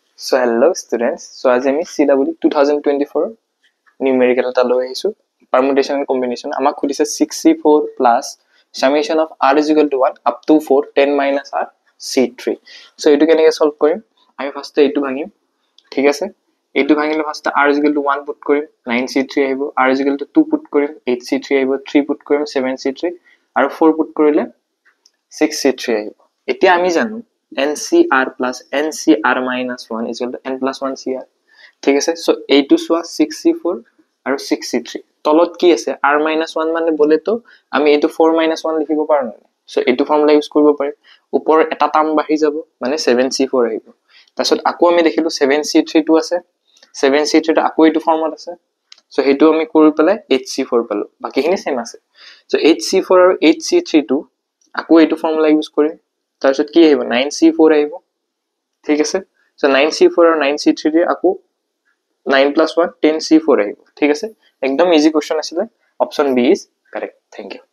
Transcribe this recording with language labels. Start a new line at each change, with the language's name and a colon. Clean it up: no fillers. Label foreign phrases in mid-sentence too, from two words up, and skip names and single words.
English: So hello students. So as আমি CW 2024 numerical
Assamese: এটা লৈ আহিছো
English: permutation and combination
Assamese: আমাক খুদিছে
English: 6c4 plus summation of r is equal to 1 up to 4 10 minus r c3.
Assamese: So এটো কেনেকৈ সলভ কৰিম আমি ফাৰ্স্টে এটো ভাঙিম ঠিক আছে এটো ভাঙিলে ফাৰ্স্টে
English: r is equal to 1
Assamese: পুট কৰিম 9c3 আহিব
English: r is equal to 2
Assamese: পুট কৰিম 8c3 আহিব 3 পুট কৰিম 7c3 আৰু 4 পুট কৰিলে 6c3 আহিব এতিয়া আমি জানো
English: NCR plus NCR minus 1 is equal to N plus 1 CR.
Assamese: ঠিক আছে so এইটো সোয়া 6c4 আৰু 6c3 তলত কি আছে
English: r minus 1
Assamese: মানে বলে তো আমি এইটো
English: 4 minus 1
Assamese: লিখিব পাৰো না so এইটো
English: formula use
Assamese: কৰিব পাৰিম ওপৰ এটা টাৰ্ম বাঢ়ি যাব মানে 7c4 আহিব তাৰছত আকৌ আমি দেখিলো 7c3 টো আছে 7c3 টো আকৌ এইটো ফৰ্মত আছে so হেতু আমি কৰি পেলাই 8c4 পালো বাকিখিনি সেম আছে so 8c4 আৰু 8c3 টো আকৌ এইটো
English: formula use
Assamese: কৰিম তাৰছত কি আহিব 9c4 আহিব ঠিক আছে so 9c4 আৰু 9c3 দি আকৌ
English: 9 plus 1
Assamese: 10c4 আহিব ঠিক আছে একদম
English: easy question
Assamese: আছিল
English: option B is correct thank you